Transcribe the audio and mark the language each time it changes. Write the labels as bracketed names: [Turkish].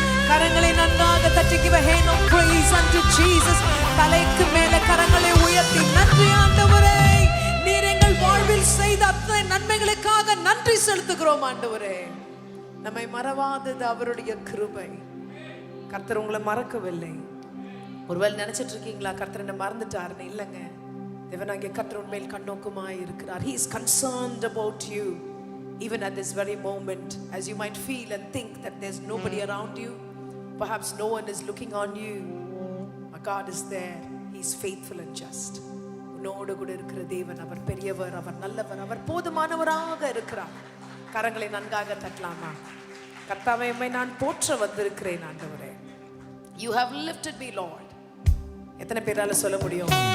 [Tamil] கரங்களை நன்றாக தட்டி [English] give a hand of praise unto Jesus. [Tamil] தலைக்கு மேல கரங்களை உயர்த்தி நன்றி ஆண்டவரே, நீர் எங்கள் வாழ்வில் செய்த அத்தனை நன்மைகளுக்காக நன்றி செலுத்துகிறோம் ஆண்டவரே. நம்மை மறவாதது அவருடைய கிருபை. கர்த்தர் உங்களை மறக்கவில்லை. ஒருவேளை நினைச்சிட்டு இருக்கீங்களா கர்த்தர் என்ன மறந்துட்டாருன்னு? இல்லைங்க, தேவனாகிய கர்த்தர் உண்மையில் கண்ணோக்கமாய் இருக்கிறார். [English] He is concerned about you even at this very moment, as you might feel and think that there's nobody around you, perhaps no one is looking on you. But God is there. He is faithful and just. [Tamil] உன்னோடு கூட இருக்கிற தேவன் அவர் பெரியவர், அவர் நல்லவர், அவர் போதுமானவராக இருக்கிறார். கரங்களை நன்றாக தட்டலாமா? கர்த்தாவே, உம்மை நான் போற்ற வந்திருக்கிறேன் ஆண்டவரே. [English] You have lifted me, Lord. [Tamil] எத்தனை பேரால சொல்ல முடியும்?